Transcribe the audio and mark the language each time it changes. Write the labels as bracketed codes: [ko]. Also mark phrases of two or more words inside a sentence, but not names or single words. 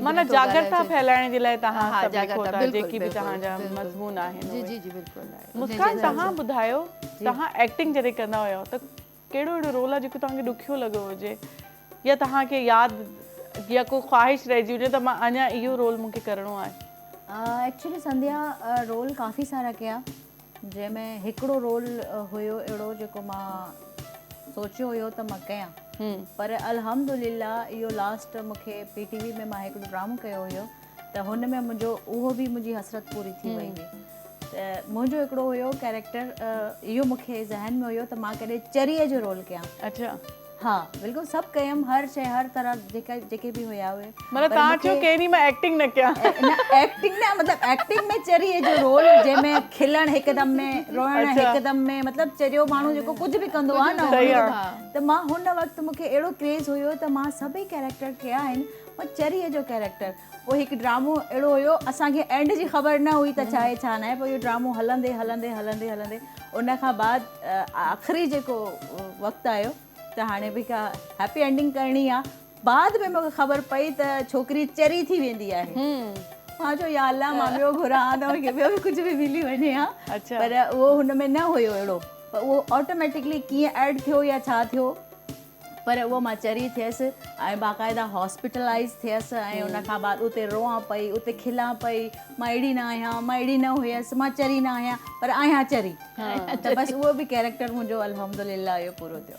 [sd] माना जागरूकता फैलाइण जे लाइ तव्हां सभु लिखो था, जेकी बि तव्हांजा मज़मून आहिनि। जी जी बिल्कुलु। मुस्कान, तव्हां ॿुधायो, तव्हां एक्टिंग जॾहिं कंदा हुयो त कहिड़ो अहिड़ो रोल आहे जेको तव्हांखे ॾुखियो लॻो हुजे, या तव्हांखे यादि या को ख़्वाहिश रहिजी हुजे त मां अञा इहो रोल मूंखे करिणो आहे? एक्चुअली संध्या रोल काफ़ी सारा कया, जंहिंमें हिकिड़ो रोल हुयो अहिड़ो जेको मां सोचियो हुयो त मां कयां, पर अल्हम्दुलिल्लाह इहो लास्ट मूंखे PTV में मां हिकिड़ो ड्रामो कयो हुयो त हुन में उहो बि मुंहिंजी हसरत पूरी थी वई हुई। त मुंहिंजो हिकिड़ो हुयो कैरेक्टर, इहो मूंखे ज़हन में हुयो त मां कॾहिं चरीअ जो रोल कयां। अच्छा। हाँ बिल्कुल सभु कयमि हर शइ हर तरह जेके बि हुया हुए मतलब तव्हां चयो केरी मां एक्टिंग न कयां एक्टिंग न मतलब एक्टिंग में चरीअ जो रोल जंहिंमें खिलण हिकदम में रोइण हिकदम में मतलब चरियो माण्हू जेको कुझु बि कंदो आहे न त मां हुन वक़्तु मूंखे अहिड़ो क्रेज़ हुयो त मां सभई कैरेक्टर कया आहिनि मां चरीअ जो कैरेक्टर पोइ हिकु ड्रामो अहिड़ो हुयो असांखे एंड जी ख़बर न हुई त छा आहे छा न आहे पोइ इहो ड्रामो हलंदे हलंदे हलंदे हलंदे उन खां बाद आख़िरी जेको वक़्तु आयो त हाणे भई का [en] happy ending [sd] करणी आहे बाद में मूंखे ख़बर पई त छोकिरी चरी थी वेंदी आहे मां चयो [ar] يا الله [sd] मां ॿियो घुरां त मूंखे ॿियो बि कुझु बि मिली वञे हा पर उहो हुन में न हुयो अहिड़ो पर उहो ऑटोमेटिकली कीअं ऐड थियो या छा थियो पर उहो मां चरी थियसि ऐं बाक़ाइदा हॉस्पिटलाइज़ थियसि ऐं उन खां बाद उते रोआं पई उते खिलां पई मां अहिड़ी न आहियां मां अहिड़ी न हुयसि मां चरी न आहियां पर आहियां चरी त बसि उहो बि कैरेक्टर मुंहिंजो अल्हम्दुलिल्लाह इहो पूरो थियो